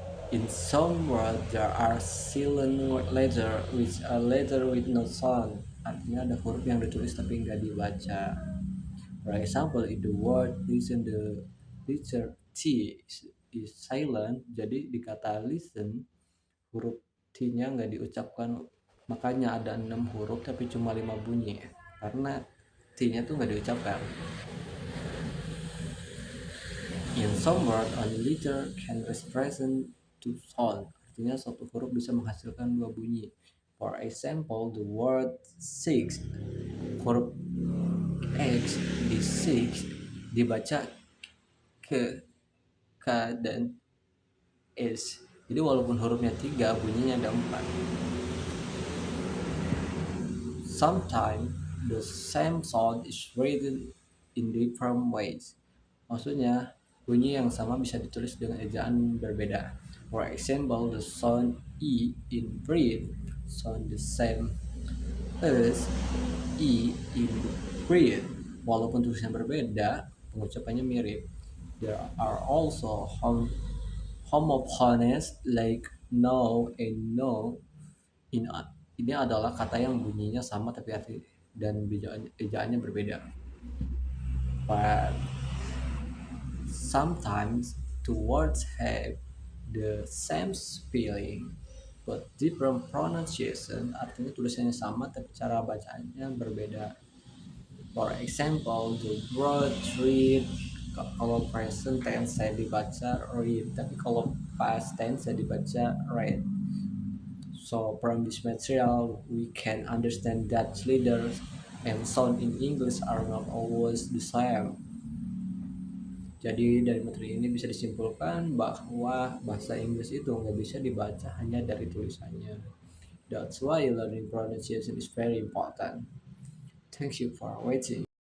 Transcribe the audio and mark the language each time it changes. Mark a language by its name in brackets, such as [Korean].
[English] In some words there are silent letter which are letter with no sound. [Indonesian] Artinya ada huruf yang ditulis tapi nggak dibaca. [English] For example, if the word listen, the letter T is silent. [Indonesian] Jadi di kata listen huruf T-nya nggak diucapkan, makanya ada 6 huruf tapi cuma 5 bunyi karena T-nya tuh nggak diucapkan. [English] In some word, only letter can represent two sound. [Indonesian] Artinya satu huruf bisa menghasilkan 2 bunyi. [English] For example, the word six, [Indonesian] huruf X di six dibaca ke K dan S. Jadi walaupun hurufnya 3, bunyinya ada 4. [English] Sometimes the same sound is written in different ways. [Indonesian] Maksudnya, bunyi yang sama bisa ditulis dengan ejaan berbeda. [English] For example, the sound E in breathe sound the same as E in breathe. [Indonesian] Walaupun tulisannya berbeda, pengucapannya mirip. [English] There are also homophones like no and no. [Indonesian] Ini adalah kata yang bunyinya sama tapi arti dan ejaannya berbeda. [English] But sometimes two words have the same spelling but different pronunciation. [Indonesian] Artinya tulisannya sama tapi cara bacaannya berbeda. [English] For example, the word read, [Indonesian] kalau present tense saya dibaca read, tapi kalau past tense saya dibaca read. [English] So from this material, we can understand that letters and sound in English are not always the same. [Indonesian] Jadi dari materi ini bisa disimpulkan bahwa bahasa Inggris itu nggak bisa dibaca hanya dari tulisannya. [English] That's why learning pronunciation is very important. Thank you for watching.